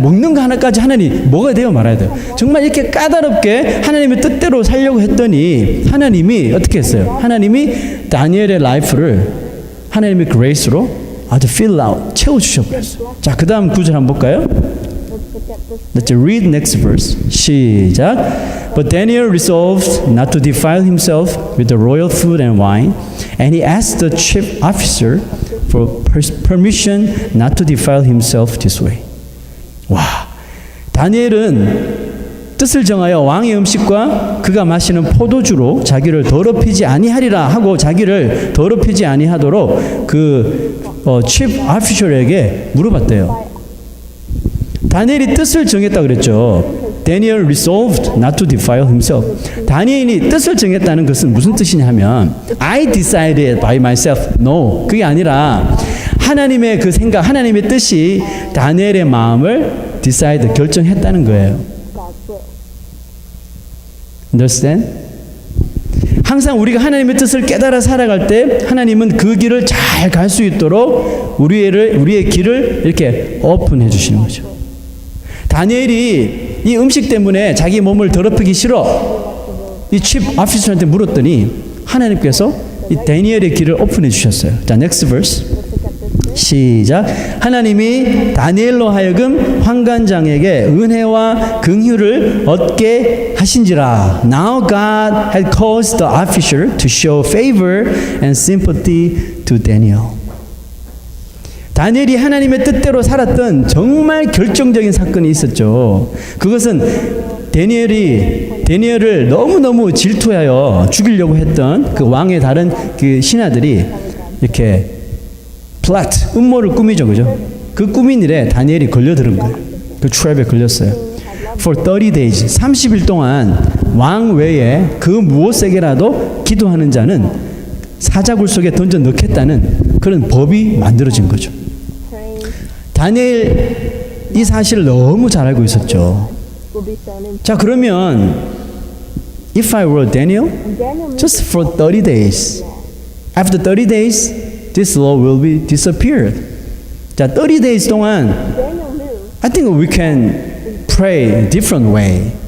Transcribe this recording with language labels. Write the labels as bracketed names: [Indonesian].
[Korean] 먹는 거 하나까지 하나님 먹어야 돼요, 말아야 돼요. 정말 이렇게 까다롭게 하나님의 뜻대로 살려고 했더니 하나님이 어떻게 했어요? 하나님이 다니엘의 라이프를 하나님의 그레이스로 아주 fill out, 채워주셔버렸어요. 자, 그 다음 구절 한번 볼까요? [English] Let's read next verse. [Korean] 시작. [English] But Daniel resolved not to defile himself with the royal food and wine, and he asked the chief officer for permission not to defile himself this way. [Korean] 와, 다니엘은 뜻을 정하여 왕의 음식과 그가 마시는 포도주로 자기를 더럽히지 아니하리라 하고 자기를 더럽히지 아니하도록 그 chief officer에게 물어봤대요. 다니엘이 뜻을 정했다 그랬죠. [English] Daniel resolved not to defile himself. [Korean] 다니엘이 뜻을 정했다는 것은 무슨 뜻이냐 하면 [English] I decided by myself. No. [Korean] 그게 아니라 하나님의 그 생각, 하나님의 뜻이 다니엘의 마음을 decide, 결정했다는 거예요. [English] Understand? [Korean] 항상 우리가 하나님의 뜻을 깨달아 살아갈 때 하나님은 그 길을 잘 갈 수 있도록 우리의 길을 이렇게 오픈해 주시는 거죠. 다니엘이 이 음식 때문에 자기 몸을 더럽히기 싫어. 이 칩 아피서한테 물었더니 하나님께서 이 다니엘의 길을 오픈해 주셨어요. 자, [English] next verse. [Korean] 시작. 하나님이 다니엘로 하여금 환관장에게 은혜와 긍휼을 얻게 하신지라. [English] Now God had caused the officer to show favor and sympathy to Daniel. [Korean] 다니엘이 하나님의 뜻대로 살았던 정말 결정적인 사건이 있었죠. 그것은 다니엘을 너무너무 질투하여 죽이려고 했던 그 왕의 다른 그 신하들이 이렇게 플랫, 음모를 꾸미죠, 그죠? 그 꾸민 일에 다니엘이 걸려들은 거예요. 그 트랩에 걸렸어요. [English] For 30 days, [Korean] 30일 동안 왕 외에 그 무엇에게라도 기도하는 자는 사자굴 속에 던져 넣겠다는 그런 법이 만들어진 거죠. 다니엘 이 사실을 너무 잘 알고 있었죠. 자, 그러면 [English] if I were Daniel, just for 30 days, after 30 days, this law will be disappeared. [Korean] 자, [English] 30 days [Korean] 동안 [English] I think we can pray different way.